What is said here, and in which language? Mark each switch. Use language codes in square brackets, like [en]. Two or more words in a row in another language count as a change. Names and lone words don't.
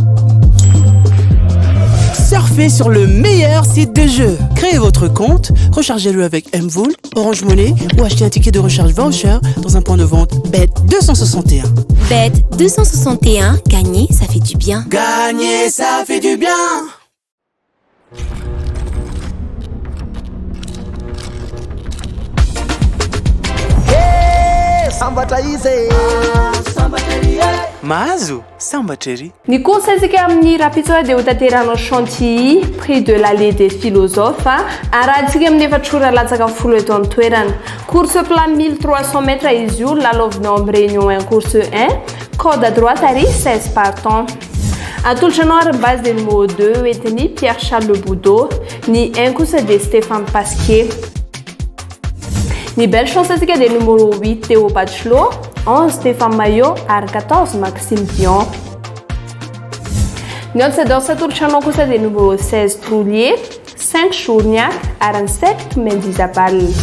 [fr] Surfez sur le meilleur site de jeu. Créez votre compte, rechargez-le avec Mvoul, Orange Money ou achetez un ticket de recharge voucher dans un point de vente Bet261. Bet261, gagner, ça fait du bien. Gagner, ça fait du bien. [mg] Mahazo sambatra ery ny conseil amin'ny rapitsoa dia ho tanteranao Chantilly prix de l'allée des philosophes arahantsika amin'ny efatrora latsaka folo eto amin'ny toerana [fr] course plat 1300 mètres [mg] izy io lalaovinao amin'ny [fr] réunion 1 course 1 code à droite [mg] ary 16 partants atolotra anao ary [fr] base de numéro 2 [mg] etiny Pierre Charles Le Boudot ny 1 kosa dia Stéphane Pasquier ny [fr] belle chance [mg] asika dia numéro 8 Théo Bachelot 11 Stéphane Maillot ary 14 Maxime Dion ny antsador atolotra anao kosa dia numéro 16 Troulier 5 Chourniac ary 7 Mendizabal